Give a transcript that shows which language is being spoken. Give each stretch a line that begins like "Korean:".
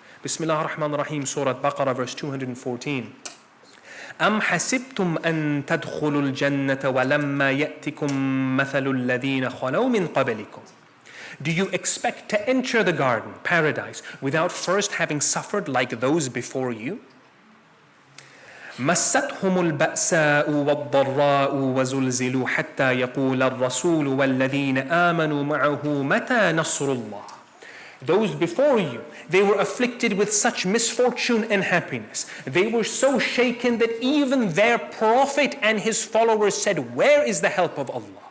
Arabic: Bismillah ar-Rahman ar-Rahim, Surah Baqarah, verse 214. أَمْ حَسِبْتُمْ أَن تَدْخُلُوا الْجَنَّةَ وَلَمَّا يَأْتِكُمْ مَثَلُ الَّذِينَ خَلَوْا مِنْ قَبْلِكُمْ.
English: Do you expect to enter the garden, paradise, without first having suffered like those before you?
Arabic: مستهم البأساء والضراء وزلزلوا حتى يقول الرسول والذين آمنوا معه متى نصر الله.
English: Those before you, they were afflicted with such misfortune and happiness. They were so shaken that even their prophet and his followers said, where is the help of Allah?